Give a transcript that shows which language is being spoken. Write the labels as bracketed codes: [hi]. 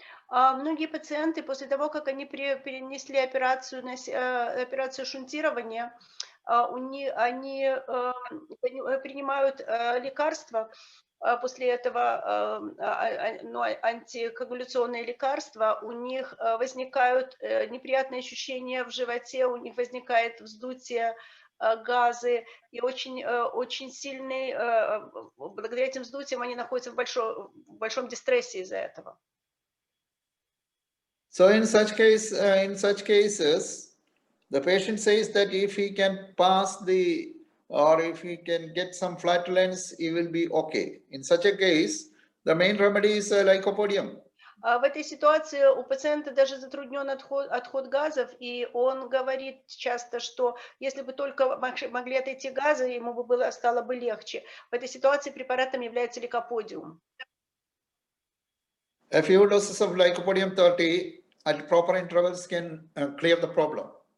[ru] Многие пациенты после того, как они перенесли операцию шунтирования, они принимают лекарства, после этого антикоагуляционные лекарства, у них возникают неприятные ощущения в животе, у них возникает вздутие, газы, и очень сильный, благодаря этим вздутиям они находятся в большом дистрессе из-за этого. [en] So in such cases, the patient says that if he can pass or if he can get some flatulence, he will be okay. In such a case, the main remedy is lycopodium. [ru] В этой ситуации у пациента даже затруднен отход газов, и он говорит часто, что если бы только могли отойти газы, ему стало бы легче. В этой ситуации препаратом является лейкоподиум. [en] A few doses of lycopodium 30 at proper intervals can clear the problem.